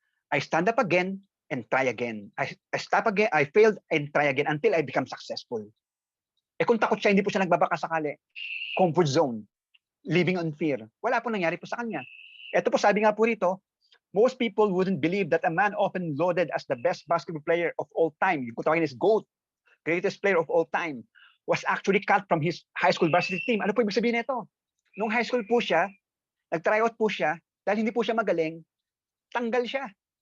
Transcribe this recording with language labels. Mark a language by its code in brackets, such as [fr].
[en] I stand up again and try again. I stop again, I failed and try again until I become successful. [tl] Kung takot siya, hindi po siya nagbabaka sakali. [en] Comfort zone. Living on fear. [tl] Wala po nangyari po sa kanya. Ito po, sabi nga po rito, [en] most people wouldn't believe that a man often lauded as the best basketball player of all time, [tl] yung kutawagin is GOAT, [en] greatest player of all time, was actually cut from his high school varsity team. [tl] Ano po ibig sabihin nito? Nung high school po siya, nag-tryout po siya, dahil hindi po siya magaling, tanggal siya.